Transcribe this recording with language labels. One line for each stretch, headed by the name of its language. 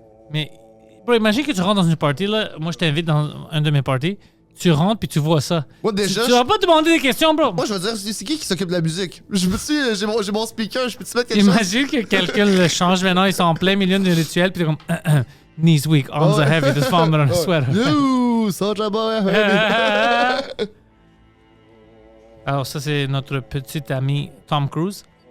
French: Mais, bro, imagine que tu rentres dans une party, là. Moi, je t'invite dans un de mes parties. Tu rentres, puis tu vois ça. Moi, Tu, déjà, tu vas pas te demander des questions, bro. moi, je veux dire, c'est qui s'occupe de la musique? J'ai mon speaker, je peux-tu mettre quelque chose? Imagine que quelqu'un le change maintenant, ils sont en plein milieu du rituel, puis t'es comme...
English: Knees weak, arms are heavy, just vomit on a sweater. You, Soulja Boy.
French: Alors ça, c'est notre petit ami Tom Cruise.